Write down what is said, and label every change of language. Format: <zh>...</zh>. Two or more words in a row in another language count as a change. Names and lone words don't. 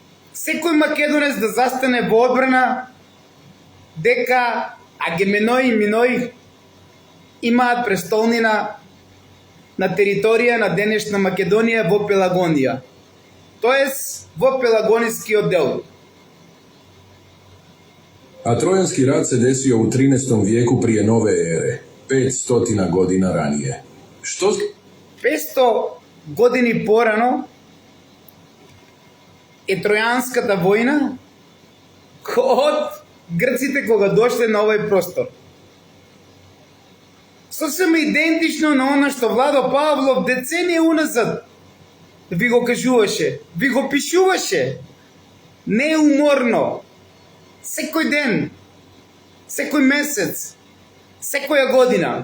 <mk>секој македонец да застане во одбрана дека Агеменој и Миној имаат престолнина на територија на денешна Македонија во Пелагонија, тоест во Пелагонискиот дел.</mk> <sr>A Trojanski rat se desio u 13. vijeku prije nove ere, 500 godina ranije. Što...</sr> <mk>500 години порано е Тројанската војна од грците кога дошле на овој простор. Сосема идентично на она што Владо Павлов деценија уназад ви го кажуваше, ви го пишуваше неуморно, секој ден, секој месец, секоја година.</mk>